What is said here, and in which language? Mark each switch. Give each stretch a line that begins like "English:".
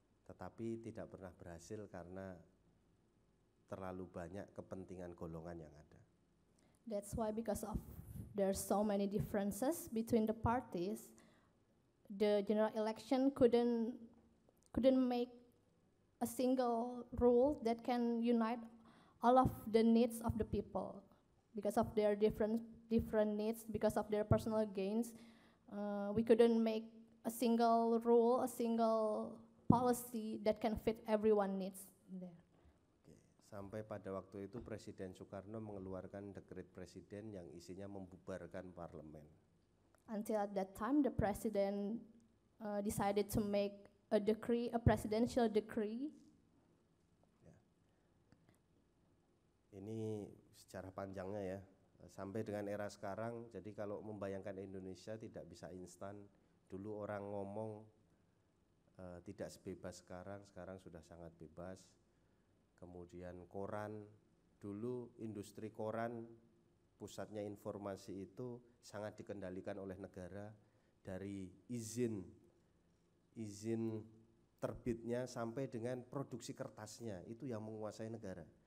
Indonesian: Tetapi tidak pernah berhasil karena terlalu banyak kepentingan golongan yang ada.
English: That's why because of there's so many differences between the parties, the general election couldn't make a single rule that can unite all of the needs of the people. Because of their different needs, because of their personal gains, we couldn't make a single rule, a single policy that can fit everyone needs there.
Indonesian: Sampai pada waktu itu Presiden Soekarno mengeluarkan dekret presiden yang isinya membubarkan parlemen.
English: Until at that time, the president decided to make a decree, a presidential decree.
Indonesian: Ya. Ini sejarah panjangnya ya, sampai dengan era sekarang. Jadi kalau membayangkan Indonesia tidak bisa instan. Dulu orang ngomong tidak sebebas sekarang sudah sangat bebas. Kemudian koran, dulu industri koran, pusatnya informasi itu sangat dikendalikan oleh negara, dari izin terbitnya sampai dengan produksi kertasnya itu yang menguasai negara.